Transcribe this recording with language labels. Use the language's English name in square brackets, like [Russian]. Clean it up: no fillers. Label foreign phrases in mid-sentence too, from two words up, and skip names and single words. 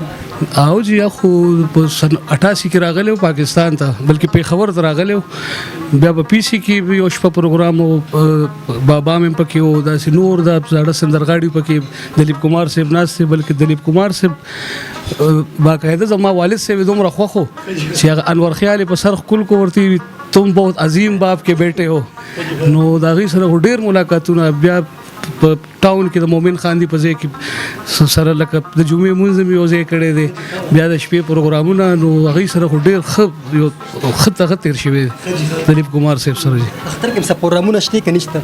[Pashto] او جی خو په سن 88 کې راغلی و پاکستان ته بلکې پېښور ته راغلی و بیا په پی سي کې یو شپه پروګرام و بابا مې پکې و داسې نور دا زاړه سندرغاړي پکې دلیپ کمار صاحب ناست دی بلکې دلیپ کمار صاحب باقاعده زما والد صاحب دومره خوښ و چې هغه انور خیال په سر ښکل کو ورته [Urdu] تم بہت عظیم باپ کے بیٹے ہو [Pashto] نو د هغې سره خو ډېر ملاقاتونه بیا په ټاون کې د مومن خان دی په ځای کې سره لکه د جمعې مونځ مې یو ځای کړی دی بیا د شپې پروګرامونه نو هغې سره خو ډېر ښه یو ښه تغه تېر شوی دی دلیپ کمار صاحب سره اختر کې څه پروګرامونه شته که نشته